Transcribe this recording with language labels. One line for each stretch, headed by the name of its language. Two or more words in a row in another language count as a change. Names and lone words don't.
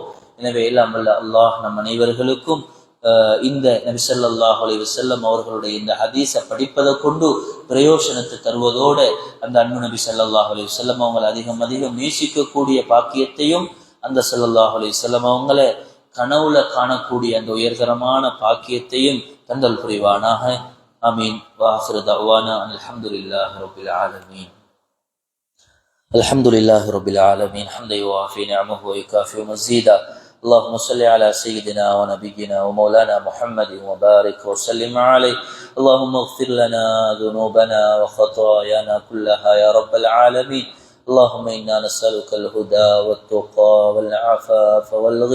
Tamil: எனவே எல்லாம் வல்ல அல்லாஹ் நம் அனைவர்களுக்கும் இந்த நபி
Arabic: صلى الله عليه وسلم
Tamil: அவர்களுடைய இந்த ஹதீஸை படிப்பதை கொண்டு பிரயோசனத்தை தருவதோடு அந்த அன்பு நபி
Arabic: صلى الله عليه وسلم
Tamil: அவங்களை அதிகம் நேசிக்கக்கூடிய பாக்கியத்தையும், அந்த
Arabic: صلى الله عليه وسلم
Tamil: அவங்களை கனவுல காணக்கூடிய அந்த உயர்தரமான பாக்கியத்தையும் தந்தல் புரிவானாக. ஆமீன்.
Arabic: وآخر دعوانا الحمد لله رب العالمين. الحمد لله رب العالمين. حمدا يوافي نعمه و يكافئ مزيده. اللهم صل على سيدنا ونبينا ومولانا محمد وبارك وسلم عليه. اللهم اغفر لنا ذنوبنا وخطايانا كلها يا رب العالمين. اللهم إنا نسألك الهدى والتقى والعفاف والغنى.